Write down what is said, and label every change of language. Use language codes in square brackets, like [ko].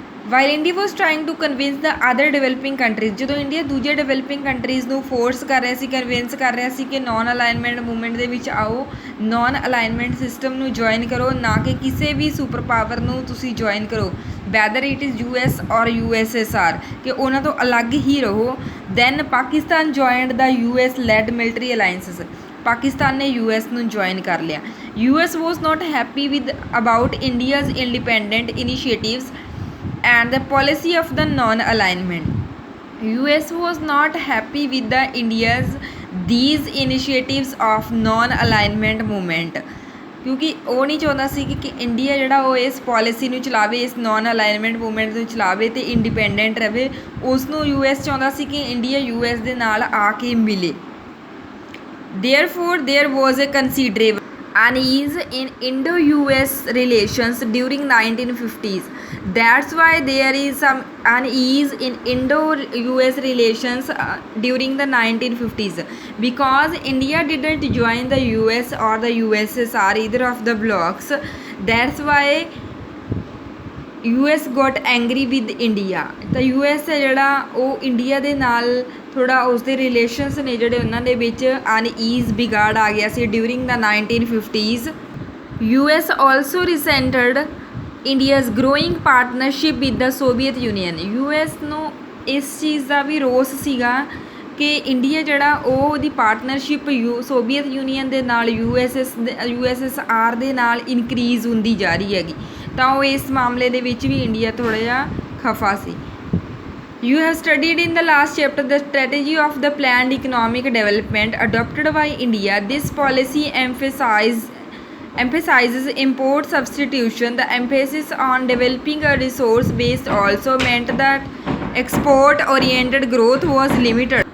[en] While India was trying to convince the other developing countries, [pa] ਜਦੋਂ India ਦੂਜੇ developing countries ਨੂੰ force ਕਰ ਰਿਹਾ ਸੀ, ਕਨਵਿੰਸ ਕਰ ਰਿਹਾ ਸੀ ਕਿ ਨੋਨ ਅਲਾਈਨਮੈਂਟ ਮੂਵਮੈਂਟ ਦੇ ਵਿੱਚ ਆਓ, ਨੋਨ ਅਲਾਈਨਮੈਂਟ ਸਿਸਟਮ ਨੂੰ ਜੁਆਇਨ ਕਰੋ, ਨਾ ਕਿ ਕਿਸੇ ਵੀ ਸੁਪਰ ਪਾਵਰ ਨੂੰ ਤੁਸੀਂ ਜੁਆਇਨ ਕਰੋ, [en] whether it is US or USSR, [pa] ਕਿ ਉਹਨਾਂ ਤੋਂ ਅਲੱਗ ਹੀ ਰਹੋ. [en] Then Pakistan joined the US led military alliances. [pa] ਪਾਕਿਸਤਾਨ ਨੇ US ਨੂੰ ਜੁਆਇਨ ਕਰ ਲਿਆ. [en] US was not happy with about India's independent initiatives and the policy of the non-alignment. US was not happy with these initiatives of non-alignment movement. [pa] ਕਿਉਂਕਿ ਉਹ ਨਹੀਂ ਚਾਹੁੰਦਾ ਸੀ ਕਿ India ਜਿਹੜਾ ਉਹ ਇਸ ਪੋਲਿਸੀ ਨੂੰ ਚਲਾਵੇ, ਇਸ ਨੋਨ ਅਲਾਈਨਮੈਂਟ ਮੂਵਮੈਂਟ ਨੂੰ ਚਲਾਵੇ ਅਤੇ ਇੰਡੀਪੈਂਡੈਂਟ ਰਹੇ। ਉਸ ਨੂੰ US ਚਾਹੁੰਦਾ ਸੀ ਕਿ ਇੰਡੀਆ US ਦੇ ਨਾਲ ਆ ਕੇ ਮਿਲੇ। [en] Therefore, there was a considerable unease in Indo-US relations during 1950s. That's why there is some unease in Indo-US relations during the 1950s, because India didn't join the US or the USSR, either of the blocs. That's why US got angry with India। [pa] ਤਾਂ US ਹੈ ਜਿਹੜਾ ਉਹ India ਦੇ ਨਾਲ ਥੋੜ੍ਹਾ ਉਸਦੇ relations ਨੇ ਜਿਹੜੇ ਉਹਨਾਂ ਦੇ ਵਿੱਚ ਅਨਈਜ਼ ਵਿਗਾੜ ਆ ਗਿਆ ਸੀ [en] During the 1950s। US also resented India's growing partnership with the Soviet Union. [pa] US ਨੂੰ ਇਸ ਚੀਜ਼ ਦਾ ਵੀ ਰੋਸ ਸੀਗਾ ਕਿ ਇੰਡੀਆ ਜਿਹੜਾ ਉਹ ਉਹਦੀ ਪਾਰਟਨਰਸ਼ਿਪ ਸੋਵੀਅਤ ਯੂਨੀਅਨ ਦੇ ਨਾਲ USSR ਦੇ ਨਾਲ ਇਨਕਰੀਜ਼ ਹੁੰਦੀ ਜਾ ਰਹੀ ਹੈਗੀ। ਤਾਂ ਉਹ ਇਸ ਮਾਮਲੇ ਦੇ ਵਿੱਚ ਵੀ ਇੰਡੀਆ ਥੋੜ੍ਹਾ ਜਿਹਾ ਖਫਾ ਸੀ। [en] You have studied in the last chapter the strategy of the planned economic development adopted by India. This policy emphasizes import substitution. The emphasis on developing a resource base also meant that export-oriented growth was limited.